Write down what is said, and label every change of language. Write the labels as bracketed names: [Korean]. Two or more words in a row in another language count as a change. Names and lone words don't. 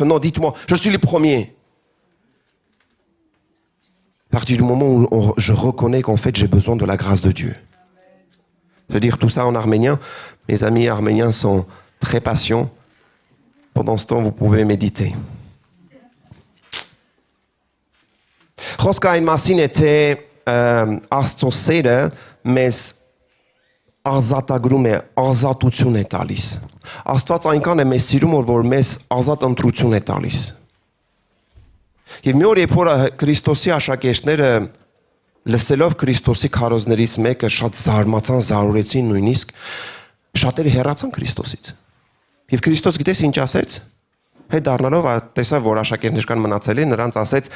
[French] Non, dites-moi, je suis le premier. À partir du moment où je reconnais qu'en fait, j'ai besoin de la grâce de Dieu. Je veux dire tout ça en arménien. Mes amis arméniens sont très patients. Pendant ce temps, vous pouvez méditer. [Armenian] Խոսքը այն մասին է, թե Աստծո սերը մեզ ազատագրում է, ազատություն է տալիս։ Աստված այնքան է մեզ սիրում, որ մեզ ազատ ընտրություն է տալիս։ Եվ մի օր երբ որ Քրիստոսի աշակերտները լսելով Քրիստոսի քարոզներից մեկը շատ զարմացան, զարուրեցին նույնիսկ, շատերը հեռացան Քրիստոսից։ Եվ Քրիստոս գիտես ինչ ասեց։ Հետ դառնալով տեսավ, որ աշակերտներ կան մնացել են, նրանց ասեց.